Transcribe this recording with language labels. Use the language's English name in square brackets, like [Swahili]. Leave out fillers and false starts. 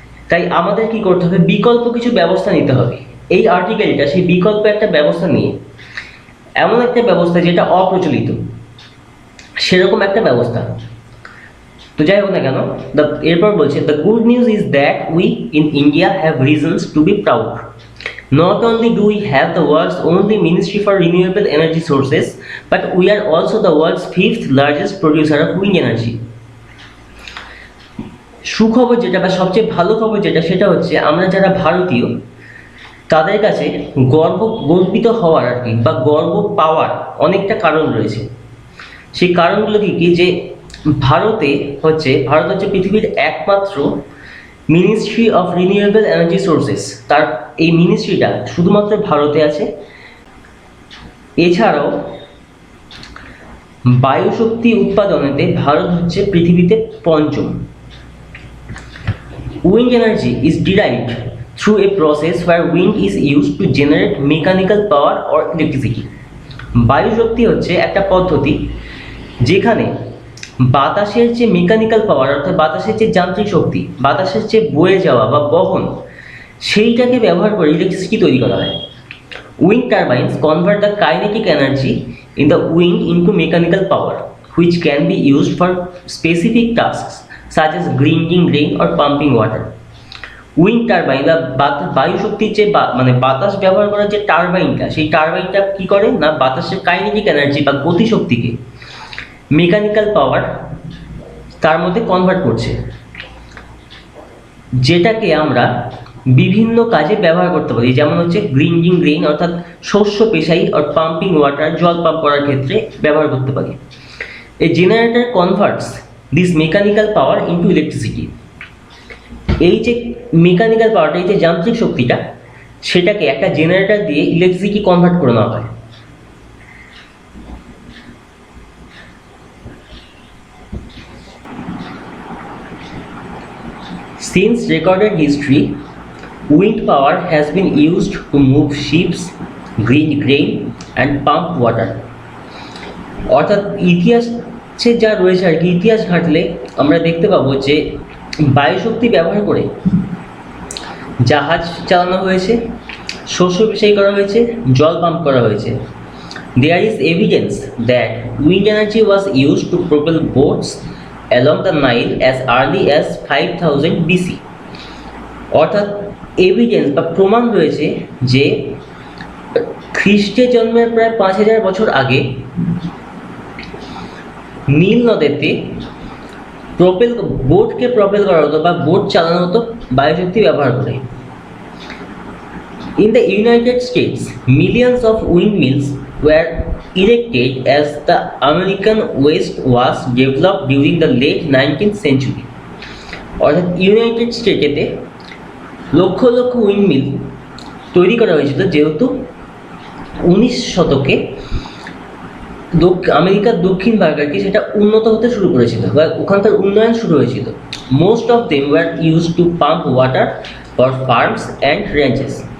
[Bangla] তাই আমাদের কি করতে হবে, বিকল্প কিছু ব্যবস্থা নিতে হবে। এই আর্টিকেলটা সেই বিকল্প একটা ব্যবস্থা নিয়ে, এমন একটা ব্যবস্থা যেটা অপ্রচলিত, সেরকম একটা ব্যবস্থা। তো যাই হোক না কেন, এরপর বলছে [English] The good news is that we in India have reasons to be proud. Not only do we have the world's only ministry for renewable energy sources, but we are also the world's 5th largest producer of wind energy. [Bangla] সুখবর যেটা বা সবচেয়ে ভালো খবর যেটা সেটা হচ্ছে আমরা যারা ভারতীয় তাদের কাছে গর্বিত হওয়ার আর কি, বা গর্ব পাওয়ার অনেকটা কারণ রয়েছে। সেই কারণগুলো কি, যে ভারত হচ্ছে পৃথিবীর একমাত্র ministry of renewable energy sources. তার এই মিনিস্ট্রিটা শুধুমাত্র ভারতে আছে। এছাড়াও বায়ুশক্তি উৎপাদনেতে ভারত হচ্ছে পৃথিবীতে পঞ্চম। [English] Wind energy is derived through a process where wind is used to generate mechanical power or electricity. [Bangla] বায়ুশক্তি হচ্ছে একটা পদ্ধতি যেখানে বাতাসের যে মেকানিক্যাল পাওয়ার, অর্থাৎ বাতাসের যে যান্ত্রিক শক্তি, বাতাসের যে বয়ে যাওয়া বা বহন, সেইটাকে ব্যবহার করে ইলেকট্রিসিটি তৈরি করা হয়। [English] Wind turbines convert the kinetic energy in the wind into mechanical power, which can be used for specific tasks such as grinding grain or pumping water. [Bangla] Wind turbine বা বায়ু শক্তির যে মানে বাতাস ব্যবহার করার যে টারবাইনটা, সেই টারবাইনটা কি করে না বাতাসের কাইনেটিক এনার্জি বা গতিশক্তিকে মেকানিক্যাল পাওয়ার তার মধ্যে কনভার্ট করছে, যেটাকে আমরা বিভিন্ন কাজে ব্যবহার করতে পারি। যেমন হচ্ছে গ্রিন্ডিং গ্রেইন অর্থাৎ শস্য পেশাই আর পাম্পিং ওয়াটার জল পাম্প করার ক্ষেত্রে ব্যবহার করতে পারি। [English] A generator converts this mechanical power into electricity. [Bangla] এই যে মেকানিক্যাল পাওয়ারটা, এই যে যান্ত্রিক শক্তিটা, সেটাকে একটা জেনারেটর দিয়ে ইলেকট্রিসিটি কনভার্ট করে নেওয়া হয়। [English] Since recorded history, wind power has been used to move ships, grind grain and pump water. [Bangla] অর্থাৎ ইতিহাসে যা রয়েছে আর কি, ইতিহাস ঘাঁটলে আমরা দেখতে পাবো যে বায়ু শক্তি ব্যবহার করে জাহাজ চালানো হয়েছে, শস্য পেশাই করা হয়েছে, জল পাম্প করা হয়েছে। [English] There is evidence that wind energy was used to propel boats along the Nile as early as 5000 BC. [Bangla] অর্থাৎ এভিডেন্স বা প্রমাণ রয়েছে যে খ্রিস্টের জন্মের প্রায় 5000 বছর আগে নীল নদীতে বোটকে প্রপেল করা হতো বা বোট চালানো হতো বায়ুশক্তি ব্যবহার করে। [English] In the United States, millions of windmills were erected as the American West was developed during the late 19th century. [Bangla] অর্থাৎ ইউনাইটেড স্টেটেতে লক্ষ লক্ষ উইন্ডমিল তৈরি করা হয়েছিল, যেহেতু 19 শতকে আমেরিকার দক্ষিণ ভাগ আর কি সেটা উন্নত হতে শুরু করেছিল বা ওখানকার উন্নয়ন শুরু হয়েছিল। [English] Most of them were use to pump water for farms and ranches.